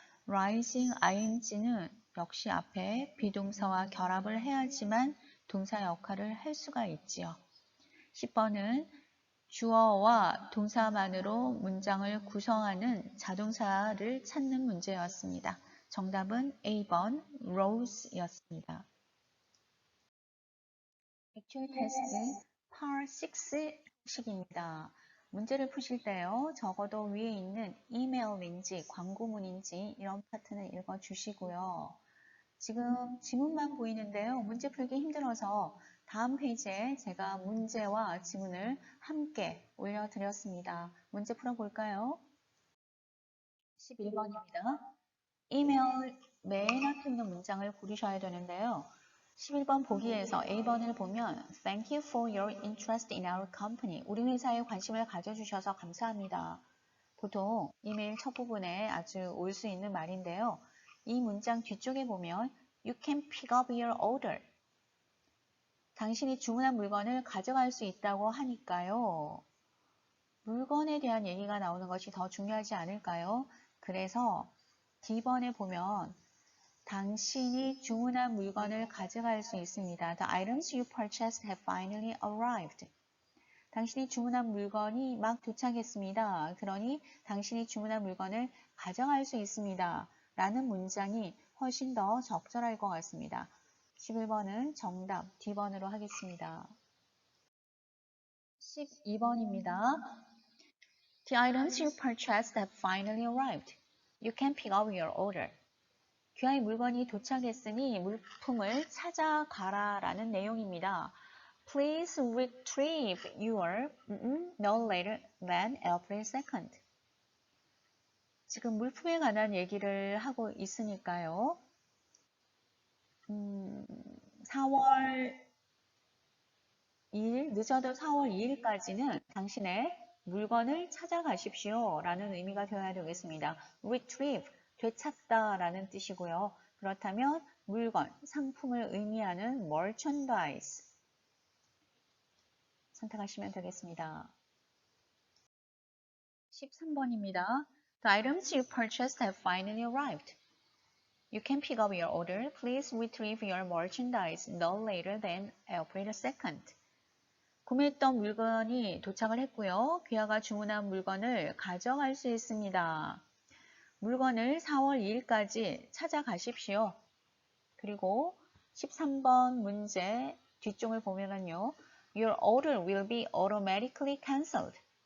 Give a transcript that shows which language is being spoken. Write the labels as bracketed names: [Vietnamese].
[Korean] rising ing는 역시 앞에 비동사와 결합을 해야지만 동사 역할을 할 수가 있지요. 10번은 주어와 동사만으로 문장을 구성하는 자동사를 찾는 문제였습니다. 정답은 A번 rose였습니다. Actual Test Part 6 식입니다. 문제를 푸실 때요. 적어도 위에 있는 이메일인지 광고문인지 이런 파트는 읽어주시고요. 지금 지문만 보이는데요. 문제 풀기 힘들어서 다음 페이지에 제가 문제와 지문을 함께 올려드렸습니다. 문제 풀어볼까요? 11번입니다. 이메일 맨 앞에 있는 문장을 고르셔야 되는데요. 11번 보기에서 A번을 보면 [English] Thank you for your interest in our company. [Korean] 우리 회사에 관심을 가져주셔서 감사합니다. 보통 이메일 첫 부분에 아주 올 수 있는 말인데요. 이 문장 뒤쪽에 보면 [English] You can pick up your order. [Korean] 당신이 주문한 물건을 가져갈 수 있다고 하니까요. 물건에 대한 얘기가 나오는 것이 더 중요하지 않을까요? 그래서 D번에 보면 당신이 주문한 물건을 가져갈 수 있습니다. [English] The items you purchased have finally arrived. [Korean] 당신이 주문한 물건이 막 도착했습니다. 그러니 당신이 주문한 물건을 가져갈 수 있습니다. 라는 문장이 훨씬 더 적절할 것 같습니다. 11번은 정답 D번으로 하겠습니다. 12번입니다. [English] The items you purchased have finally arrived. You can pick up your order. [Korean] 귀하의 물건이 도착했으니 물품을 찾아가라 라는 내용입니다. [English] Please retrieve your no later than April 2nd. [Korean] 지금 물품에 관한 얘기를 하고 있으니까요. 4월 2일, 늦어도 4월 2일까지는 당신의 물건을 찾아가십시오 라는 의미가 되어야 되겠습니다. Retrieve, 되찾다 라는 뜻이고요. 그렇다면 물건, 상품을 의미하는 merchandise 선택하시면 되겠습니다. 13번입니다. [English] The items you purchased have finally arrived. You can pick up your order. Please retrieve your merchandise no later than April 2nd. [Korean] 구매했던 물건이 도착을 했고요. 귀하가 주문한 물건을 가져갈 수 있습니다. 물건을 4월 2일까지 찾아가십시오. 그리고 13번 문제 뒷쪽을 보면요. [English] Your order will be automatically cancelled.